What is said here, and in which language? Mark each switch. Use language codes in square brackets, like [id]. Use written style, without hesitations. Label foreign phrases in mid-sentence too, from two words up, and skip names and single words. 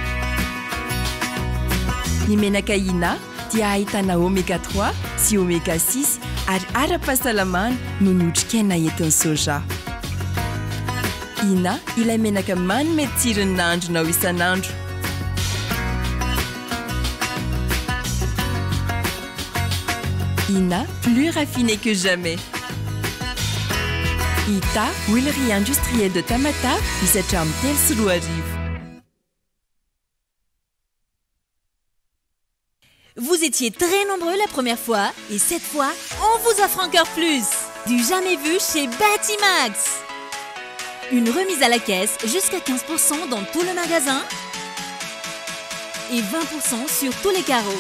[mg] Ny menaka Ina dia ahitana oméga 3 sy oméga 6 ary ara-pahasalamana no notrikaina entin'ny soja. Ina ilay menaka manome tsirony nahandronao isan'andro. [fr] Ina plus raffiné que jamais. Ita, huilerie industrielle de Tamata, [mg] isatra amin'ny 3 sy 4 arivo. [fr] Vous étiez très nombreux la première fois et cette fois, on vous offre encore plus. Du jamais vu chez Batimax. Une remise à la caisse jusqu'à 15% dans tout le magasin et 20% sur tous les carreaux.